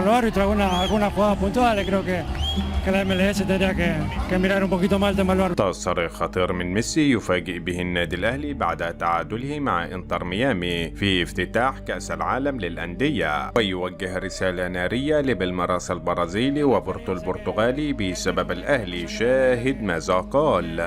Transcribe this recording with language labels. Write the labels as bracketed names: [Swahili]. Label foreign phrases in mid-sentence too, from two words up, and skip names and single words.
[Spanish] los árbitros, algunas jugadas puntuales. Creo que la MLS tendría que mirar un poquito más el tema del árbitro. [Arabic] تصريح خطير من ميسي يفاجئ به النادي الأهلي بعد تعادله مع انتر ميامي في افتتاح كأس العالم للأندية، ويوجه رسالة نارية لبالميراس البرازيلي وبورتو البرتغالي بسبب الأهلي. شاهد ماذا قال.